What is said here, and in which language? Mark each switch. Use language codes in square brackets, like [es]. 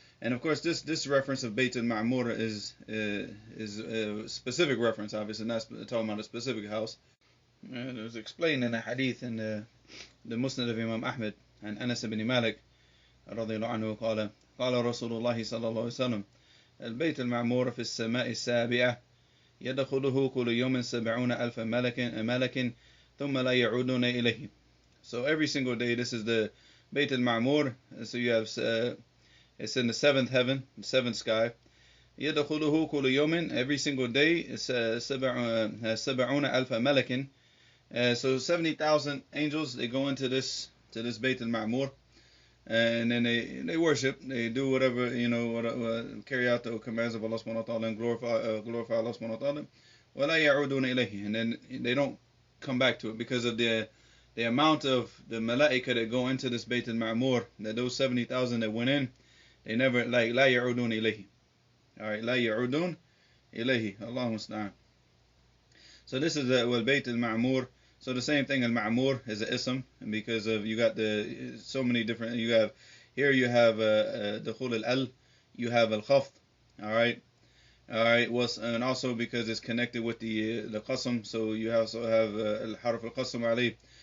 [en] And of course this reference of Bayt al-Ma'mur is a specific reference, obviously not talking about a specific house. And it was explained in a hadith in the Musnad of Imam Ahmed and Anas ibn Malik [ar] رضي الله عنه قال رسول الله صلى الله عليه وسلم البيت المعمور في السماء السابعة يدخله كل يوم 70,000 ملك ثم لا يعودون إليه. [en] So every single day, this is the Bayt al-Ma'mur. So you have, it's in the seventh heaven, the seventh sky. [ar] يدخله كل يوم, [en] every single day, it's 70,000 ملك. So 70,000 angels, they go into this Bayt al-Ma'mur, and then they worship, they do whatever, carry out the commands of Allah subhanahu wa ta'ala and glorify Allah subhanahu wa ta'ala. [ar] وَلَا يَعُودُونَ إِلَيْهِ, [en] and then they don't come back to it because of the amount of the malaika that go into this Bayt al-Ma'mur, that those 70,000 that went in, they never, like, [ar] لَا يَعُودُونَ إِلَيْهِ. Alright, لَا يَعُودُونَ إِلَيْهِ. [en] Allahu musta'an. So this is the Bayt al-Ma'mur. So the same thing, al-Ma'mur is an ism, because of, you got so many different, you have Dukhul al, you have al-Khafd. Alright, and also because it's connected with the qasam, so you also have al-Harf al-Qasam alayh.